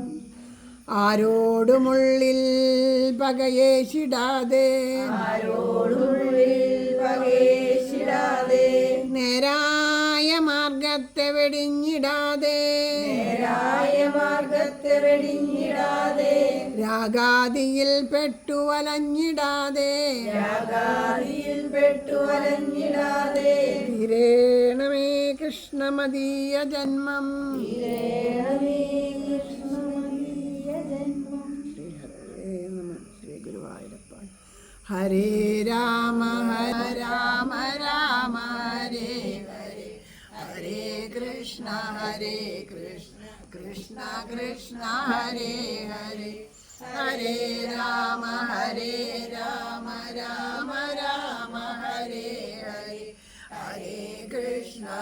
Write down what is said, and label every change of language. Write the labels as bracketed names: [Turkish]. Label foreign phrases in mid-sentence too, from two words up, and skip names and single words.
[Malayalam] ആരോടുമുള്ളിൽ പകയേശിടാതെ നേരായ മാർഗത്തെ വെടിഞ്ഞിടാതെ രാഗാദിയിൽ പെട്ടുവലഞ്ഞിടാതെ തീരേണമേ കൃഷ്ണമദീയ ജന്മം. ശ്രീ ഗുരുവായൂരപ്പ. [Sanskrit] हरे राम राम राम हरे हरे हरे कृष्ण कृष्ण कृष्ण हरे हरे हरे राम राम राम हरे हरे हरे कृष्ण